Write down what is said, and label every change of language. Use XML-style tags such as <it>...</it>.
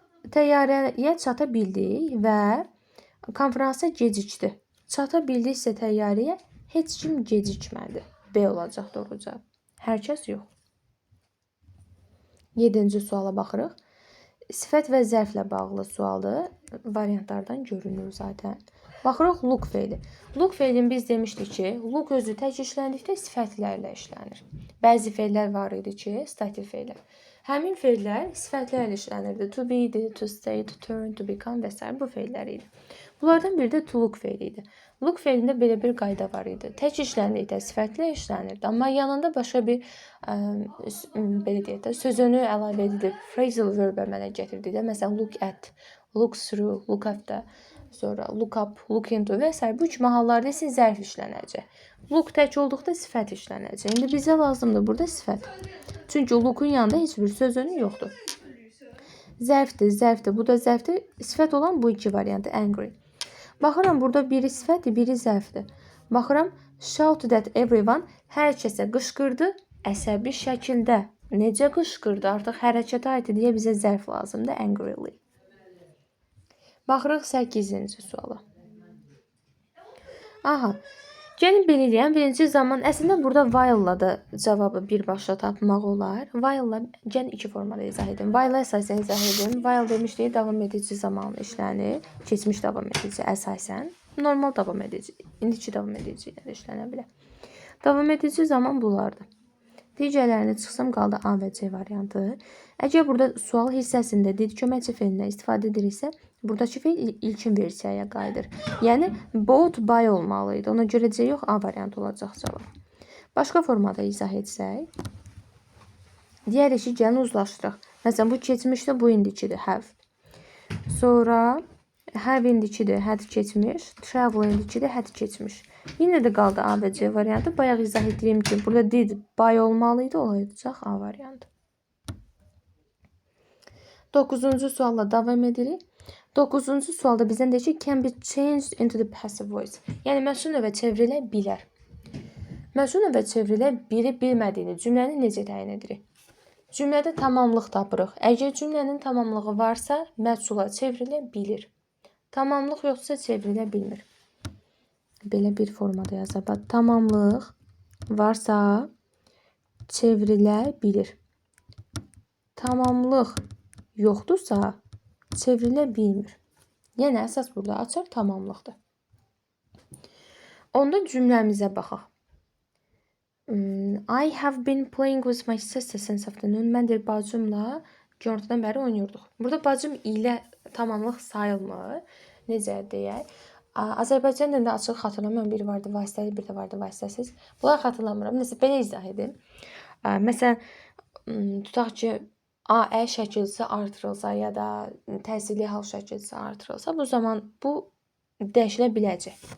<az>Təyyarəyə çata bildik və konfransa gecikdi. Çata bildiksə təyyarəyə heç kim gecikmədi. B olacaq doğruca. Hər kəs yox. 7-ci suala baxırıq. Sifət və zərflə bağlı sualdır. Variantlardan görünür zaten. Baxırıq look feili. Look feilini biz demişdik ki, look özü tək işləndikdə sifətlərlə işlənir. Bəzi feillər var idi ki, stativ feillər. Həmin feillər sifətlərlə işlənirdi. To be idi, to stay, to turn, to become və s. bu feillər idi. Bunlardan biri də to look feili idi. Look feilində belə bir qayda var idi. Tək işləndikdə sifətlə işlənirdi. Amma yanında başqa bir belə deyək də, sözünü əlavə edilib, phrasal verb əmələ gətirdi də. Məsələn, look at, look through, look after. sonra look up, look into və s. Bu kimi hallarda isə zərf işlənəcək. Look tək olduqda sifət işlənəcək. İndi bizə lazımdır burada sifət. Çünki look'un yanında heç bir söz önü yoxdur. Zərfdir, zərfdir. Bu da zərfdir. Sifət olan bu iki variantı. Angry. Baxıram, burada biri sifətdir, biri zərfdir. Baxıram,</az> <en>shout that everyone,</en> <az>hər kəsə qışqırdı, əsəbi şəkildə. Necə qışqırdı? Artıq hərəkətə aid deyə bizə zərf lazımdır. Angrily. Baxırıq 8-ci suala. Aha. Gəlin belə deyəm, birinci zaman əslində burada while-la da cavabı birbaşa tapmaq olar. While-la gəlin iki formada izah edim. While-la əsasən izah edim. While demişdik, davam edici zamanlı işlənir. Keçmiş davam edici əsasən. Normal davam edici, indiki davam edici ilə işlənə bilər. Davam edici zaman bunlardır. Digərlərini çıxsam qaldı A və C variantı. Əgər burada sual hissəsində did köməkçi feilindən istifadə ediriksə, buradakı feil ilkin versiyaya qayıdır. Yəni both by olmalıydı. Ona görə C yox, A variantı olacaq cavab. Başqa formada izah etsək, digər işi gəlin uzlaşdıraq. Məsələn, bu keçmişdə, bu indikidir, have. Sonra have indikidir, had keçmiş, travel indikidir, had keçmiş. Yenə də qaldı A və C variantı. Bayaq izah etdiyim kimi burada did by olmalıydı, olacaq A variantı. 9-cu sualla davam edirik. 9-cu sualda bizdən deyir ki,</az> <en>can be changed into the passive voice.</en> <az>Yəni məsul növə çevrilə bilər. Məsul növə çevrilə biri bilmədiyini cümləni necə təyin edirik? Cümlədə tamamlıq tapırıq. Əgər cümlənin tamamlığı varsa, məsula çevrilə bilir. Tamamlıq yoxsa çevrilə bilmir. Belə bir formada yazaq. Tamamlıq varsa çevrilə bilir. Tamamlıq yoxdursa çevrilə bilmir. Yəni əsas burada açar tamamlıqdır. Onda cümləmizə baxaq.</az> <en>I have been playing with my sister since afternoon.</en> <az>Mən deyir bacımla günortadan bəri oynuyorduk. Burada bacım ilə tamamlıq sayılmır. Necə deyək? Azərbaycan dilində açıq xatırlamıyorum. Biri vardı vasitəli, bir də vardı vasitəsiz. Bunları xatırlamıram. Nəsə belə izah edim. Məsələn, tutaq ki, A şəkilcisi artırılsa ya da təsirli hal şəkilcisi artırılsa, bu zaman bu dəyişilə biləcək.</az>